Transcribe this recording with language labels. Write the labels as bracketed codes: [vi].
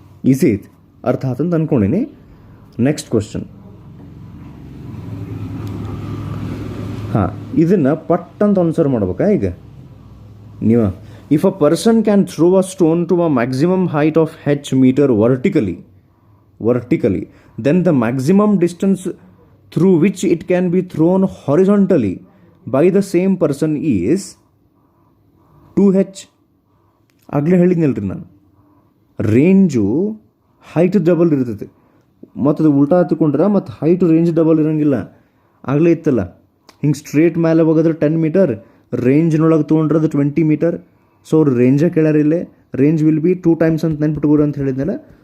[kn] Easy ಐತಿ, ಅರ್ಥ ಆತಂತ ಅಂದ್ಕೊಂಡಿನಿ. Next question. ಹಾಂ, ಇದನ್ನು ಪಟ್ ಅಂತ ಆನ್ಸರ್ ಮಾಡ್ಬೇಕಾ? ಈಗ ನೀವು [en] If a person can throw a stone to a maximum height of h metre vertically, vertically, then the maximum distance through which it can be thrown horizontally by the same person is 2h. [kn] ಆಗಲೇ ಹೇಳಿದ್ನಲ್ರಿ ನಾನು, range height double ಇರ್ತೈತಿ, ಮತ್ತು ಅದು ಉಲ್ಟಾ ಹತ್ಕೊಂಡ್ರೆ ಮತ್ತು height range double ಇರೋಂಗಿಲ್ಲ. ಆಗಲೇ ಇತ್ತಲ್ಲ, ಹಿಂಗೆ ಸ್ಟ್ರೇಟ್ ಮೇಲೆ ಹೋಗೋದ್ರೆ 10 ಮೀಟರ್, ರೇಂಜ್ನೊಳಗೆ ತೊಗೊಂಡ್ರೆ ಅದು 20 ಮೀಟರ್. ಸೊ ಅವ್ರು ರೇಂಜೇ ಕೇಳ್ಯಾರಿಲ್ಲೇ, [en] range will be 2 times [kn] ಅಂತ ನೆನ್ಪಿಟ್ಕೋರು ಅಂತ ಹೇಳಿದ್ನಲ್ಲ.